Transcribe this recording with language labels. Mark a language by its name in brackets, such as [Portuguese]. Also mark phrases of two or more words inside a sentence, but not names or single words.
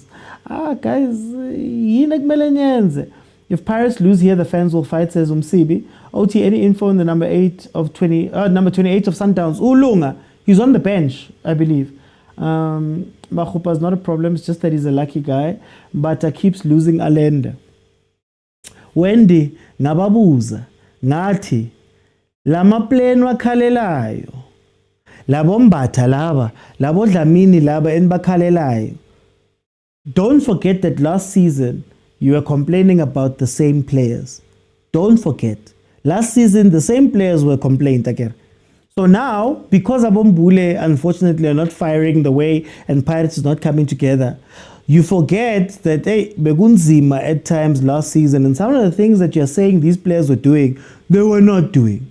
[English] Guys, if Pirates lose here, the fans will fight, says Umsibi. OT, any info on the number 28 of Sundowns? Ulunga, he's on the bench, I believe. Machupa's not a problem, it's just that he's a lucky guy, but keeps losing Alenda. [Zulu] Wendy, ngababuza, ngathi, lama plane wakhalelayo, labo mbatha laba, labo dlamini laba enibakhalelayo. [English] Don't forget that last season, you were complaining about the same players. Don't forget. Last season, the same players were complaining again. So now, because Abombule, unfortunately, are not firing the way and Pirates is not coming together, you forget that, hey, Begunzima at times last season, and some of the things that you're saying these players were doing, they were not doing.